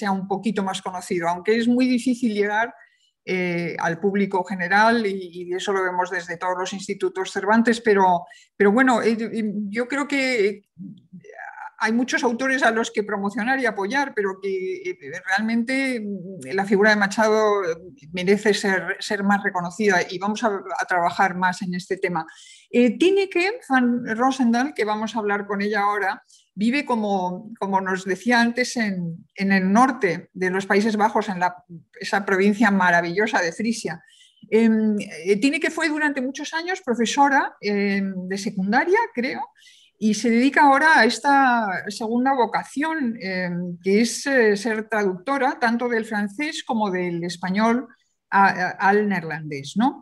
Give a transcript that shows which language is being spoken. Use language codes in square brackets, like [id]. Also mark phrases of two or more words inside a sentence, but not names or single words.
[es] sea un poquito más conocido, aunque es muy difícil llegar al público general y eso lo vemos desde todos los institutos Cervantes, pero bueno, yo creo que hay muchos autores a los que promocionar y apoyar, pero que realmente la figura de Machado merece ser más reconocida y vamos a trabajar más en este tema. Tineke van Roosendaal, que vamos a hablar con ella ahora, vive, como nos decía antes, en el norte de los Países Bajos, en esa provincia maravillosa de Frisia. Tineke fue durante muchos años profesora de secundaria, creo, y se dedica ahora a esta segunda vocación, que es ser traductora tanto del francés como del español al neerlandés, ¿no?